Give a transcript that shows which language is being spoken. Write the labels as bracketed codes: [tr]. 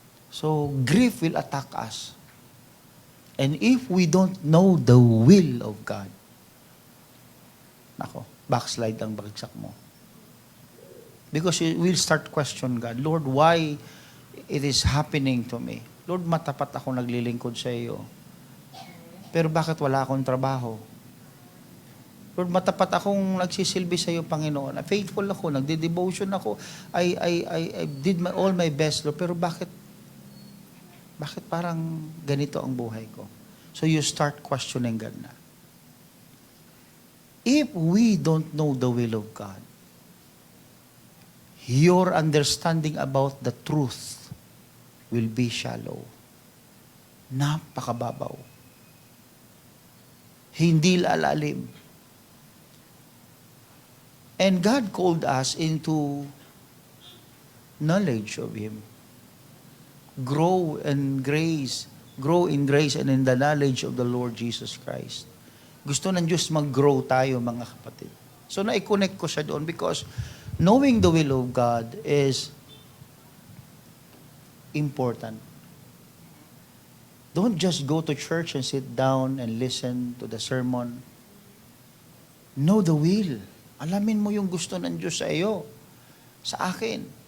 [en] So, grief will attack us. And if we don't know the will of God, nako, backslide [tl] ang bagsak mo. [en] Because you will start question God, Lord, why it is happening to me? [tl] Lord, matapat ako naglilingkod sa iyo. Pero bakit wala akong trabaho? Lord, matapat akong nagsisilbi sa iyo, Panginoon. Faithful ako, nagde-devotion ako. [en] I did all my best, Lord. [tl] Pero bakit parang ganito ang buhay ko? [en] So you start questioning God na. If we don't know the will of God, your understanding about the truth will be shallow. [tl] Napakababaw. Hindi lalalim. [en] And God called us into knowledge of Him. Grow in grace and in the knowledge of the Lord Jesus Christ. [tl] Gusto ng Diyos mag-grow tayo, mga kapatid. [en] So [tl] na-connect ko siya doon [en] because knowing the will of God is important. Don't just go to church and sit down and listen to the sermon. Know the will. [tl] Alamin mo yung gusto ng Diyos sa iyo, sa akin.